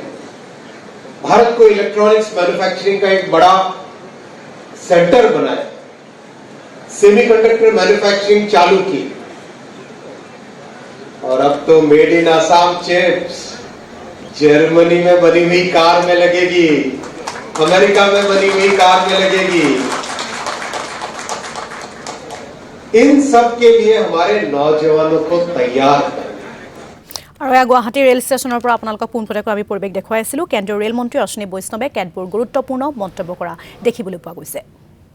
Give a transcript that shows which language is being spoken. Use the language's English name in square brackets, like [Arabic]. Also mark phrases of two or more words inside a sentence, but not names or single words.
[Hindi] भारत को [English] electronics manufacturing [Hindi] का एक बड़ा सेंटर बनाया, [English] semiconductor manufacturing [Hindi] चालू की और अब तो [English] made in Assam chips [Hindi] जर्मनी में बनी हुई कार में लगेगी, अमेरिका में बनी हुई कार में लगेगी। इन सब के लिए हमारे नौजवानों को तैयार करना। [Assamese] আৰু এয়া গুৱাহাটী ৰেল ষ্টেচনৰ পৰা আপোনালোকক পোনপটীয়াকৈ আমি পৰিৱেশ দেখুৱাই আছিলোঁ। কেন্দ্ৰীয় ৰেল মন্ত্ৰী অশ্বিনী বৈষ্ণৱে কেতবোৰ গুৰুত্বপূৰ্ণ মন্তব্য কৰা দেখিবলৈ পোৱা গৈছে।